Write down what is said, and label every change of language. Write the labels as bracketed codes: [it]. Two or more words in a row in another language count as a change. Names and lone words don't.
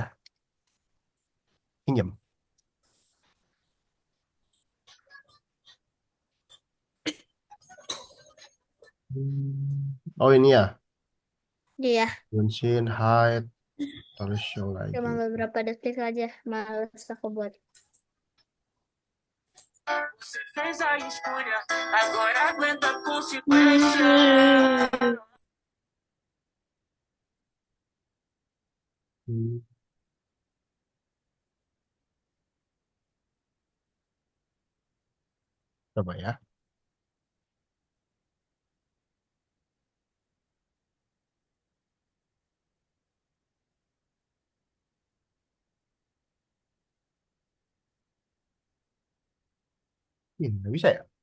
[id] Pinjam. Oh, ini ya. Dia Buncin, hide. Terus show cuma lagi. beberapa detik aja, males aku buat. [pt] Você fez a escolha, agora aguenta a consequência. [id] Hmm, Coba ya. Ini nggak bisa ya?